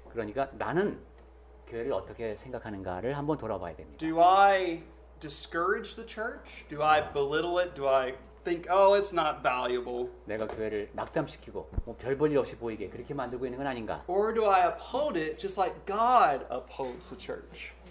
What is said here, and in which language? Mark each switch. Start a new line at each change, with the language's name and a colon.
Korean: 그러니까 나는 교회를 어떻게 생각하는가를 한번 돌아봐야 됩니다.
English: Do I discourage the church? Do I belittle it? Do I think, oh, it's not valuable?
Korean: 내가 교회를 낙담시키고 뭐 별 볼 일 없이 보이게 그렇게 만들고 있는 건 아닌가?
English: Or do I uphold it just like God upholds the church?